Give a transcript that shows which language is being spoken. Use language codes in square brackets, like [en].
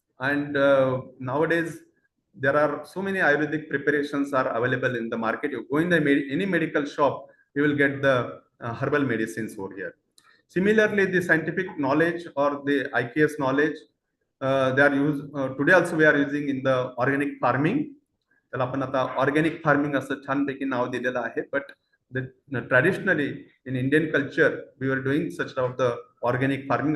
[en] And nowadays there are so many Ayurvedic preparations are available in the market. You go in any medical shop, you will get the herbal medicines over here. Similarly, the scientific knowledge or the IKS knowledge, they are used today also we are using in the organic farming. [mr] त्याला आपण आता organic farming असं छानपैकी नाव दिलेलं आहे. [en] But traditionally in Indian culture we were doing such of the organic farming.